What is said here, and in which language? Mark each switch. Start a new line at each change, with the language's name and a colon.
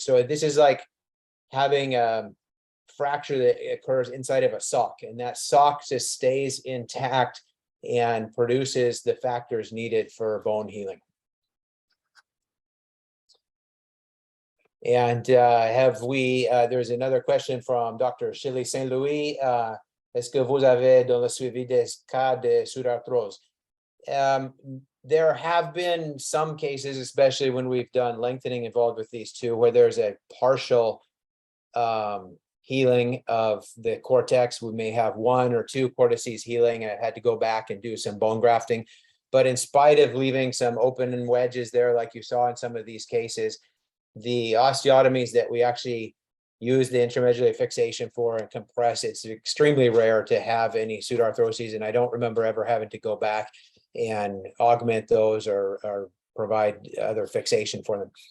English: So this is like having a fracture that occurs inside of a sock, and that sock just stays intact and produces the factors needed for bone healing. And there's another question from Dr. Shirley St. Louis.
French: Est-ce que vous avez dans le suivi des cas de sous-arthrose?
English: There have been some cases, especially when we've done lengthening involved with these two, where there's a partial healing of the cortex. We may have 1 or 2 cortices healing, and I had to go back and do some bone grafting. But in spite of leaving some open wedges there, like you saw in some of these cases, the osteotomies that we actually use the intramedullary fixation for and compress, it's extremely rare to have any pseudarthroses, and I don't remember ever having to go back and augment those or provide other fixation for them.